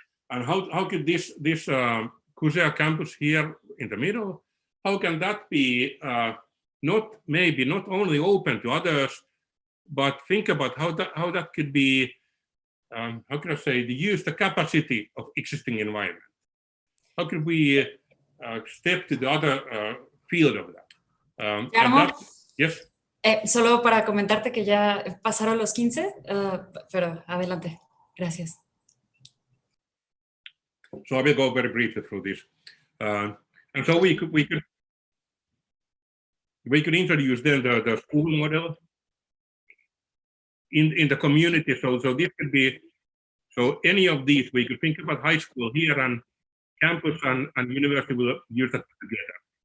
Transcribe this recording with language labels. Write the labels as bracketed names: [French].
[English] And how could this CUSEA campus here in the middle, how can that be not only open to others, but think about how that could be, how can I say, use the capacity of existing environment. How could we step to the other field of that? Jarmo, yes. [Spanish] Solo para comentarte que ya pasaron los 15, pero adelante. Gracias. [English] So I will go very briefly through this. And so we could introduce then the school model in the community. So this could be, so any of these, we could think about high school here, and campus and university will use that together.